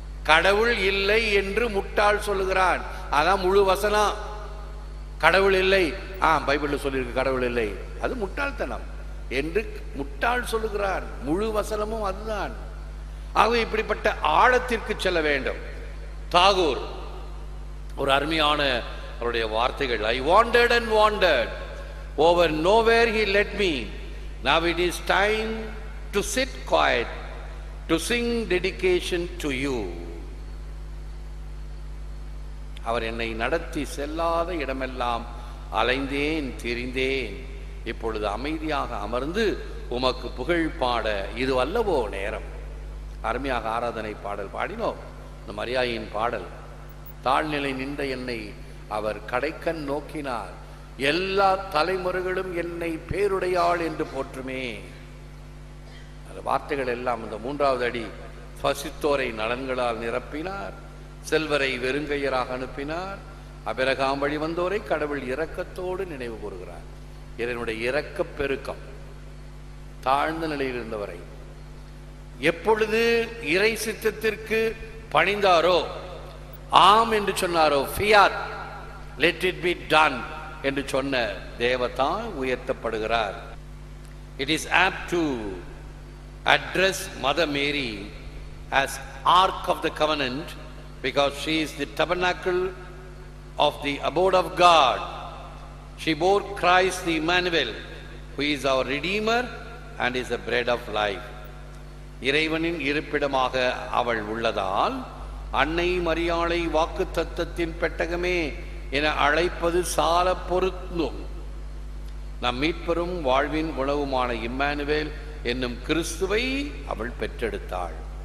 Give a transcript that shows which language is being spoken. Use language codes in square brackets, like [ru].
[ta] கடவுள் இல்லை என்று முட்டாள் சொல்லுகிறான். அதான் முழு வசனம். கடவுள் இல்லை, பைபிள்ல சொல்லியிருக்கு கடவுள் இல்லை, அது முட்டாள்தனம் என்று முட்டாள் சொல்லுகிறான். முழு வசனமும் அதுதான். ஆகவே இப்படிப்பட்ட ஆழத்திற்கு செல்ல வேண்டும். தாகூர் ஒரு அருமையான அவருடைய வார்த்தைகள், [en] I wandered and wandered over nowhere he led me, now it is time to sit quiet to sing dedication to you. [ta] அவர் என்னை நடத்தி செல்லாத இடமெல்லாம் அலைந்தேன் திரிந்தேன், இப்பொழுது அமைதியாக அமர்ந்து உமக்கு புகழ் பாட இது அல்லவோ நேரம். அருமையாக ஆராதனை பாடல் பாடினோம். இந்த மரியாயின் பாடல், தாழ்நிலை நின்ற என்னை அவர் கடைக்கண் நோக்கினார், எல்லா தலைமுறைகளும் என்னை பேருடையாள் என்று போற்றுமே. அந்த வார்த்தைகள் எல்லாம் இந்த மூன்றாவது அடி, பசித்தோரை நலன்களால் நிரப்பினார், செல்வரை வெறுங்கையராக அனுப்பினார், அபிரகாம் வழி வந்தோரை கடவுள் இரக்கத்தோடு நினைவு கூறுகிறார். இதனுடைய இரக்க பெருக்கம் தாழ்ந்த நிலையில் இருந்தவரை எப்பொழுது இறை சித்தத்திற்கு பணிந்தாரோ, ஆம் என்று சொன்னாரோ, [en] fiat let it be done [ta] என்று சொன்ன தேவதான் உயர்த்தப்படுகிறார். [en] It is apt to address Mother Mary as Ark of the Covenant because she is the tabernacle of the abode of God. She bore Christ the Emmanuel, who is our Redeemer and is the bread of life. [ta] இறைவனின் இருப்பிடமாக அவள் உள்ளதால் அன்னை மரியாளை வாக்கு தத்தத்தின் பெட்டகமே என அழைப்பது சால பொருந்தும். நம் மீட்பெரும் வாழ்வின் உணவுமான இம்மானுவேல் என்னும் கிறிஸ்துவை அவள் பெற்றெடுத்தாள்.